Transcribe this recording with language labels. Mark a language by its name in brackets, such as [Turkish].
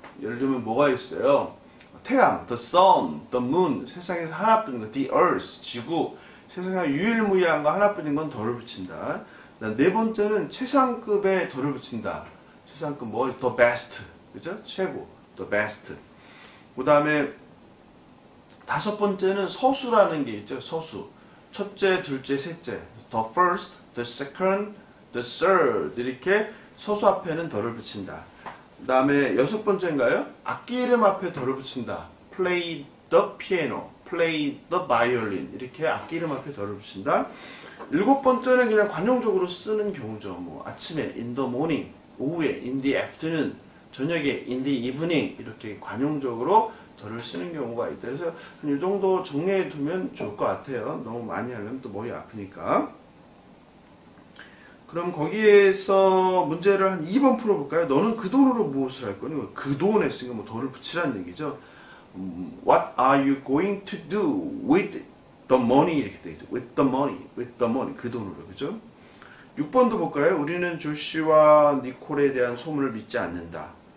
[Korean] 예를 들면 뭐가 있어요? [English] 태양, the sun, the moon. [Korean] 세상에서 하나뿐인 것, the earth, 지구. 세상에 유일무이한 거 하나뿐인 건 덜을 붙인다. 네 번째는 최상급의 덜을 붙인다. 최상급 뭐? the best. 그죠? 최고. the best. 그 다음에 다섯 번째는 서수라는 게 있죠. 서수. 첫째, 둘째, 셋째. [English] the first, the second, the third. [Korean] 이렇게 서수 앞에는 덜을 붙인다. 그 다음에 여섯 번째인가요? 악기 이름 앞에 덜을 붙인다. [English] play the piano, play the violin. [Korean] 이렇게 악기 이름 앞에 덜을 붙인다. 일곱 번째는 그냥 관용적으로 쓰는 경우죠. [English] 뭐 아침에 in the morning, 오후에 in the afternoon, 저녁에 in the evening. [Korean] 이렇게 관용적으로 덜을 쓰는 경우가 있다. 그래서 이 정도 정리해 두면 좋을 것 같아요. 너무 많이 하면 또 머리 아프니까. 그럼 거기에서 문제를 한 2번 풀어볼까요? 너는 그 돈으로 무엇을 할 거니? 그 돈 했으니까 뭐 덜을 붙이라는 얘기죠. [English] What are you going to do with the money? [Korean] 이렇게 돼 있죠. [English] with the money, with the money. [Korean] 그 돈으로. 그죠? 6번도 볼까요? 우리는 조시와 니콜에 대한 소문을 믿지 않는다.